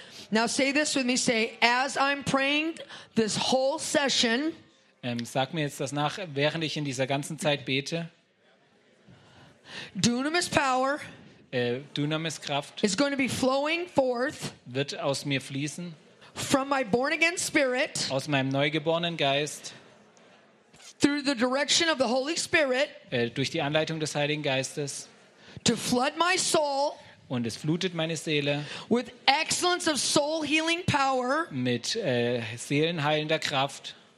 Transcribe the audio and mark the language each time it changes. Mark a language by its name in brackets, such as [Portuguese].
[English] Now say this with me. Say, as I'm praying this whole session. [German] Sag mir jetzt das nach, während ich in dieser ganzen Zeit bete. [English] Dunamis power. [German] Dunamis Kraft [English] is going to be flowing forth, [German] wird aus mir fließen, [English] from my born again spirit, [German] aus meinem neugeborenen Geist, [English] through the direction of the Holy Spirit, [German] durch die Anleitung des Heiligen Geistes, [English] to flood my soul, [German] und es flutet meine Seele, [English] with excellence of soul healing power, [German] mit seelenheilender Kraft,